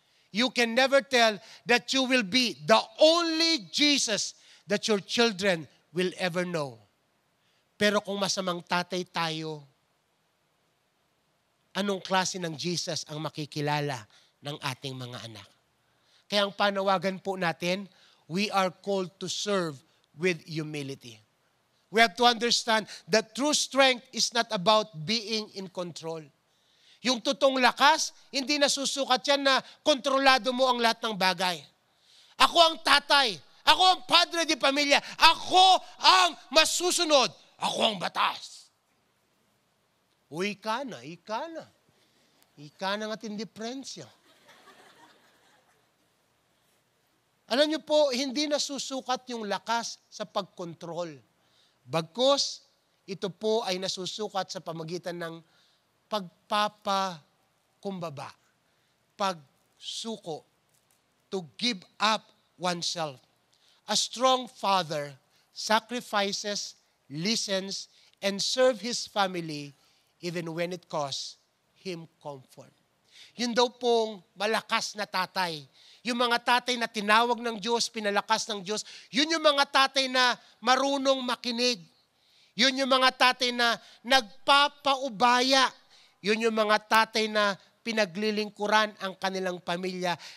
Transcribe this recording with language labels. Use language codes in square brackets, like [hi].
[en] You can never tell that you will be the only Jesus that your children will ever know. [tl] Pero kung masamang tatay tayo, anong klase ng Jesus ang makikilala ng ating mga anak? Kaya ang panawagan po natin, [en] we are called to serve with humility. We have to understand that true strength is not about being in control. [tl] Yung totoong lakas, hindi nasusukat yan na kontrolado mo ang lahat ng bagay. Ako ang tatay, ako ang padre di pamilya, ako ang masusunod, ako ang batas. Ika na. Ika na nga tindiferensya. Alam niyo po, hindi nasusukat yung lakas sa pagkontrol. Bagkus, ito po ay nasusukat sa pamagitan ng pagpapakumbaba, pagsuko, [en] to give up oneself. A strong father sacrifices, listens, and serve his family even when it costs him comfort. [tl] Yun daw pong malakas na tatay. Yung mga tatay na tinawag ng Diyos, pinalakas ng Diyos, yun yung mga tatay na marunong makinig. Yun yung mga tatay na nagpapaubaya. Yun yung mga tatay na pinaglilingkuran ang kanilang pamilya.